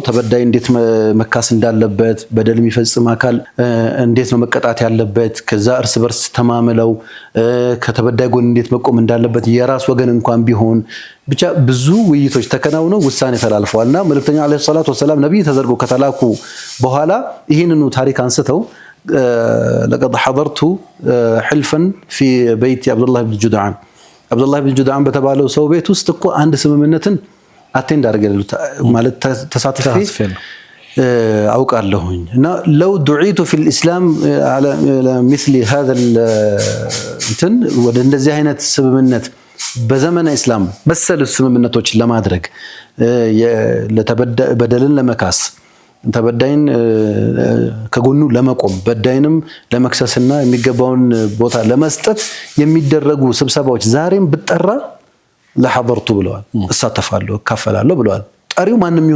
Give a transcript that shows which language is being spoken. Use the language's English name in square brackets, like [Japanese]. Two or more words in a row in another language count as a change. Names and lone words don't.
[Amharic] ተበዳይ እንዴት መካስ እንዳለበት በደል የሚፈጽም አካል እንዴት ነው መቀጣት ያለበት ከዛ እርስ በርስ ተማምለው ከተበዳይ ጎን እንዴት መቆም እንዳለበት የራስ ወገን እንኳን ቢሆን ብቻ ብዙ ውይይቶች ተከናውነው ውሳኔ ተላልፈዋልና መልእክተኛው አለይሂ ሰላቱ ወሰላም ነብይ ተዘርጎ ከተላኩ በኋላ ይህንኑ ታሪክ አንስተው [Arabic] لقد حضرت حلفا في بيت عبد الله بن جدعان عبد الله بن جدعان [Amharic] በተባለው ሰው ቤት ውስጥ እኮ አንድ ስምምነትን አቴንድ አድርገው ማለት ተሳትፌ አውቃለሁኝ እና [Arabic] لو دعيت في الاسلام على مثل هذا [Amharic] እንትን ወደ እንደዚህ አይነት ስምምነት በዘመነ እስላም መሰል ስምምነቶች ለማድረግ በደልን ለመካስ ተበዳይን ከጎኑ ለመቆም በዳይንም ለመክሰስና የሚገባውን ቦታ ለመስጠት የሚደረጉ ስብሰባዎች ዛሬም ብጠራ ለሐضرቱ ብለዋል እሳተፋለሁ ካፈላለሁ ብለዋል ጠሪው ማንንም ይሁን